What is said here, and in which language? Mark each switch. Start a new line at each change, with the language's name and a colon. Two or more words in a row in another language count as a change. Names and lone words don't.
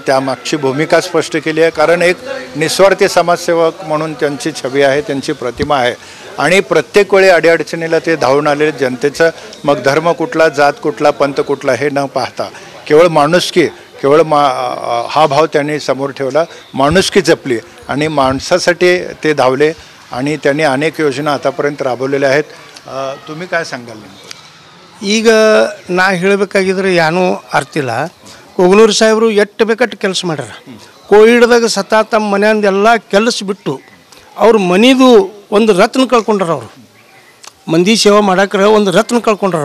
Marathi: त्यामागची भूमिका स्पष्ट केली आहे कारण एक निस्वार्थी समाजसेवक म्हणून त्यांची छबी आहे त्यांची प्रतिमा आहे आणि प्रत्येक वेळी अडीअडचणीला ते धावून आलेले जनतेचं मग धर्म कुठला जात कुठला पंथ कुठला हे न पाहता केवळ माणुसकी केवळ हा भाव त्यांनी समोर ठेवला माणुसकी जपली आणि माणसासाठी ते धावले आणि त्यांनी अनेक योजना आतापर्यंत राबवलेल्या आहेत. तुम्ही काय सांगाल?
Kannada: ಈಗ ನಾ ಹೇಳಬೇಕಾಗಿದ್ರೆ ಏನೂ ಅರ್ತಿಲ್ಲ. ಕೊಗನೂರು ಸಾಹೇಬರು ಎಷ್ಟು ಬೇಕಟ್ಟು ಕೆಲಸ ಮಾಡ್ಯಾರ. ಕೋವಿಡ್ದಾಗ ಸತ ತಮ್ಮ ಮನೆಯಿಂದೆಲ್ಲ ಕೆಲಸ ಬಿಟ್ಟು ಅವ್ರ ಮನಿದು ಒಂದು ರತ್ನ ಕಳ್ಕೊಂಡ್ರ. ಅವರು ಮಂದಿ ಸೇವೆ ಮಾಡಕ್ರೆ ಒಂದು ರತ್ನ ಕಳ್ಕೊಂಡ್ರ.